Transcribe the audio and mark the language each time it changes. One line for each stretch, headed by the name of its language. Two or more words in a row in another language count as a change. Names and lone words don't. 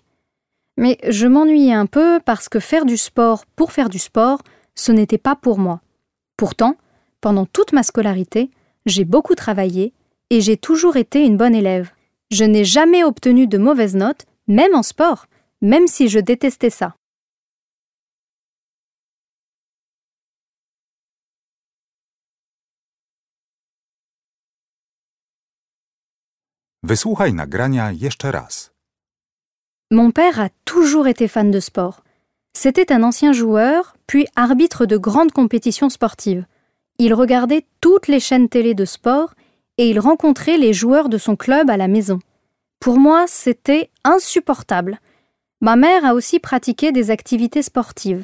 French: Mais je m'ennuyais un peu parce que faire du sport pour faire du sport, ce n'était pas pour moi. Pourtant, pendant toute ma scolarité, j'ai beaucoup travaillé et j'ai toujours été une bonne élève. Je n'ai jamais obtenu de mauvaises notes, même en sport, même si je détestais ça.
Polish: Wysłuchaj nagrania jeszcze raz.
French: Mon père a toujours été fan de sport. C'était un ancien joueur, puis arbitre de grandes compétitions sportives. Il regardait toutes les chaînes télé de sport et il rencontrait les joueurs de son club à la maison. Pour moi, c'était insupportable. Ma mère a aussi pratiqué des activités sportives.